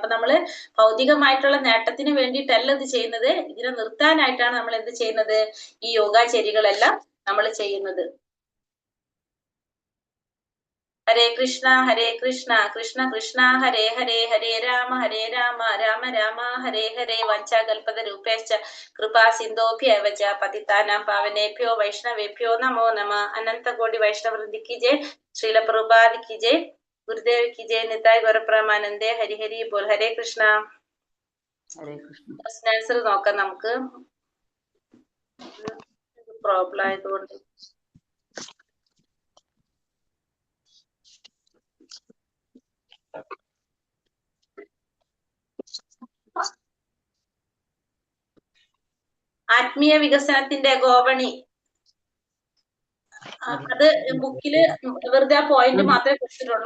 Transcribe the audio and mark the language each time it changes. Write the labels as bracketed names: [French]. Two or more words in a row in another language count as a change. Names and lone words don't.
[Malayalam] അപ്പൊ നമ്മള് ഭൗതികമായിട്ടുള്ള നേട്ടത്തിന് വേണ്ടിയിട്ടല്ല ഇത് ചെയ്യുന്നത്, ഇതിനെ നിർത്താനായിട്ടാണ് നമ്മൾ എന്ത് ചെയ്യുന്നത്? ഈ യോഗചര്യകളെല്ലാം നമ്മൾ ചെയ്യുന്നത്. [Sanskrit] ഹരേ കൃഷ്ണ കൃഷ്ണ കൃഷ്ണ ഹരേ ഹരേ, ഹരേ രാമ രാമ രാമ ഹരേ ഹരേ. വഞ്ചാകൽപത രൂപേശ്ച കൃപാ സിന്ധോഭ്യവ ച പതിതാനാം പാവനേഭ്യോ വൈഷ്ണവേഭ്യോ നമോ നമഃ. അനന്ത കോടി വൈഷ്ണവൃന്ദി [Hindi] की जय, श्रील प्रभुपाद की जय, गुरुदेव की जय, निताय गौर प्रेमानंदे, हरि हरि बोल. हरे कृष्णा. [Malayalam] ഹരേ കൃഷ്ണ. ക്വസ്റ്റ്യൻ ആൻസർ നോക്കാം നമുക്ക്. പ്രോബ്ലം ആയതുകൊണ്ട് ആത്മീയ വികസനത്തിന്റെ ഗോവണി, അത് ബുക്കില് വെറുതെ ആ പോയിന്റ് മാത്രമേ കൊടുത്തിട്ടുള്ളൂ.